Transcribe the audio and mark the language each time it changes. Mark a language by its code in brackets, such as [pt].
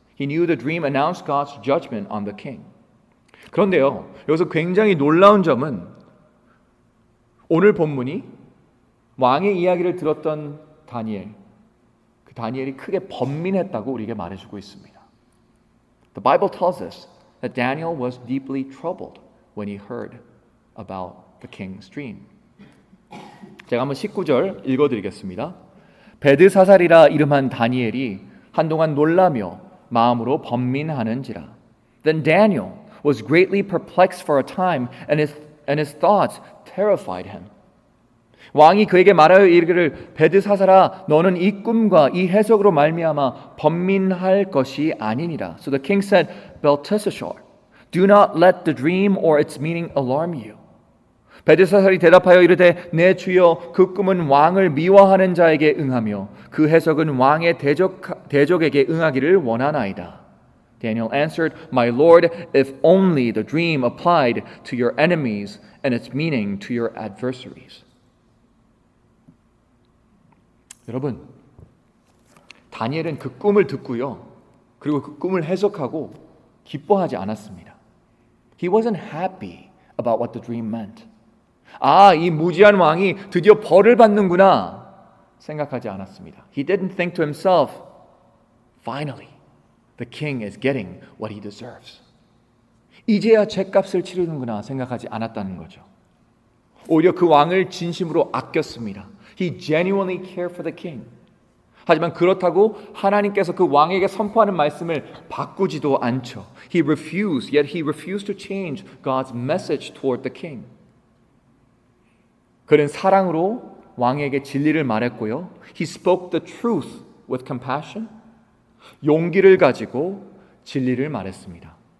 [en] He knew the dream announced God's judgment on the king. [ko] 그런데요, 여기서 굉장히 놀라운 점은 오늘 본문이 왕의 이야기를 들었던 다니엘, 그 다니엘이 크게 번민했다고 우리에게 말해주고 있습니다. [en] The Bible tells us that Daniel was deeply troubled when he heard about the king's dream. [ko] 제가 한번 19절 읽어드리겠습니다. 베드사살이라 이름한 다니엘이 한동안 놀라며 마음으로 번민하는지라. [en] Then Daniel was greatly perplexed for a time, and his thoughts terrified him. [ko] 왕이 그에게 말하여 이르기를 베드사살아 너는 이 꿈과 이 해석으로 말미암아 번민할 것이 아니니라. [en] So the king said, Belteshazzar, do not let the dream or its meaning alarm you. [ko] 베드사살이 대답하여 이르되 내 주여 그 꿈은 왕을 미워하는 자에게 응하며 그 해석은 왕의 대적에게 응하기를 원하나이다. [en] Daniel answered, My Lord, if only the dream applied to your enemies and its meaning to your adversaries. [ko] 여러분, 다니엘은 그 꿈을 듣고요. 그리고 그 꿈을 해석하고 기뻐하지 않았습니다. [en] He wasn't happy about what the dream meant. [ko] 이 무지한 왕이 드디어 벌을 받는구나 생각하지 않았습니다. [en] He didn't think to himself, finally, the king is getting what he deserves. [ko] 이제야 죗값을 치르는구나 생각하지 않았다는 거죠. 오히려 그 왕을 진심으로 아꼈습니다. [en] He genuinely cared for the king. [ko] 하지만 그렇다고 하나님께서 그 왕에게 선포하는 말씀을 바꾸지도 않죠. [en] He refused to change God's message toward the king. [ko] 그는 사랑으로 왕에게 진리를 말했고요. [en] He spoke the truth with compassion. [ko] 용기를 가지고 진리를 말했습니다.